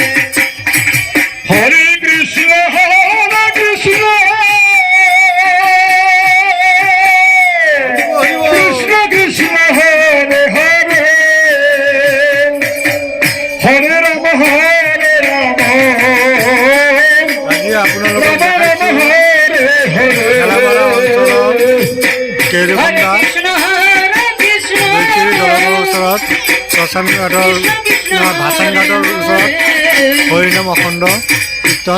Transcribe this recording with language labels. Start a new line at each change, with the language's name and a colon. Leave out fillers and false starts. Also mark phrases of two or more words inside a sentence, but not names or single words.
Sanskrit: Hare Krishna Krishna Krishna Krishna Hare Hare Hare Rama Rama
Assamese: আজি আপোনালোকক Rama দেখাইছো
Sanskrit: Rama Hare Hare
Assamese: খেলাপাৰা অঞ্চলৰ কেৰুবন্ধা Krishna বৈচিৰি দলঙৰ ওচৰত শ্মশানী ঘাটৰ ভাষণ ঘাটৰ ওচৰত হৰিনাম অখণ্ড কীৰ্তন